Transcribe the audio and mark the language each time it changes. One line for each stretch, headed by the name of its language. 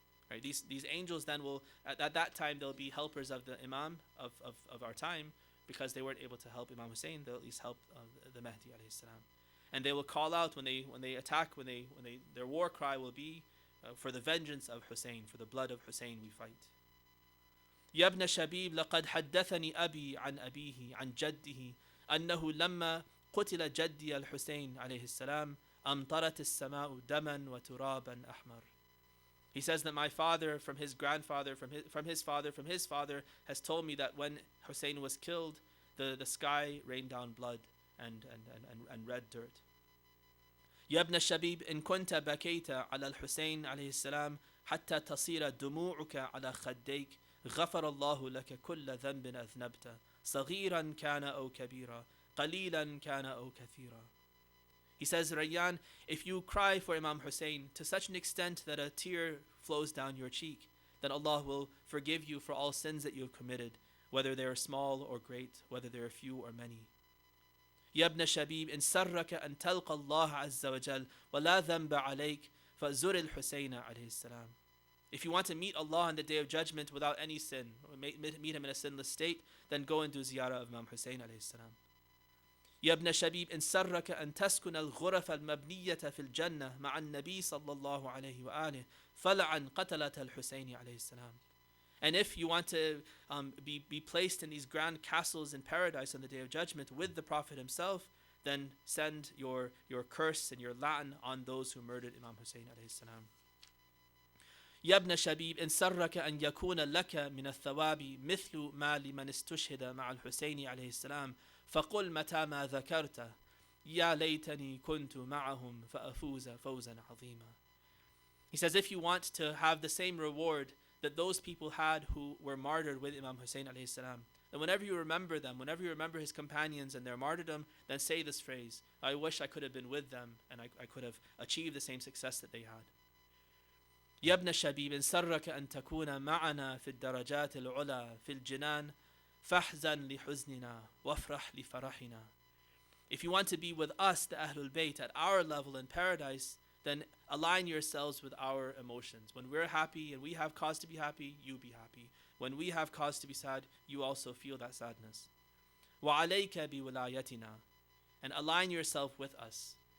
English: Right, these angels then will, at that time, they'll be helpers of the Imam of our time. Because they weren't able to help Imam Hussein, they'll at least help the Mahdi alayhi salam. And they will call out when they attack, their war cry will be for the vengeance of Hussein, for the blood of Hussein we fight.
Arabic: يا ابن شبيب لقد حدثني أبي عن أبيه عن جده أنه لما قتل جدي الحسين عليه السلام أمطرت السماء دما وترابا أحمر.
English: He says that my father, from his grandfather, from his father, has told me that when Hussein was killed, the sky rained down blood and red dirt.
Arabic: يا ابن الشبيب إن كنت بكيت على الحسين عليه السلام حتى تصير دموعك على خديك غفر الله لك كل ذنب أذنبت صغيرا كان أو كبيرا قليلا كان أو كثيرا.
English: He says, Rayyan, if you cry for Imam Hussein to such an extent that a tear flows down your cheek, then Allah will forgive you for all sins that you have committed, whether they are small or great, whether they are few or many.
Arabic: يا ابن شبيب إن سرك أن تلقى الله عز وجل ولا ذنب عليك فزر الحسين عليه السلام.
English: If you want to meet Allah on the Day of Judgment without any sin, or meet him in a sinless state, then go and do ziyarah of Imam Hussein عليه السلام.
Arabic: يا ابن شبيب إن سرك أن تسكن الغرف المبنية في الجنة مع النبي صلى الله عليه وآله فلعن قتلة الحسين عليه السلام.
English: And if you want to be placed in these grand castles in paradise on the Day of Judgment with the Prophet himself, then send your curse and your la'an on those who murdered Imam Hussein alayhi salam.
Arabic: يا ابن شبيب إن سرك أن يكون لك من الثواب مثل ما لمن استشهد مع الحسين عليه السلام فقل متى ما ذكرته يا ليتني كنت معهم فأفوز فوزا عظيما.
English: He says, if you want to have the same reward that those people had who were martyred with Imam Hussein alayhi salam, then whenever you remember them, whenever you remember his companions and their martyrdom, then say this phrase, I wish I could have been with them and I could have achieved the same success that they had.
Arabic: يا ابن الشبيب إن سرك أن تكون معنا في الدرجات العلى في الجنان فاحزن لحزننا وافرح لفرحنا.
English: If you want to be with us, the Ahlul Bayt, at our level in paradise, then align yourselves with our emotions. When we're happy and we have cause to be happy, you be happy. When we have cause to be sad, you also feel that sadness. وَعَلَيْكَ بِوِلَايَتِنَا, and align yourself with us.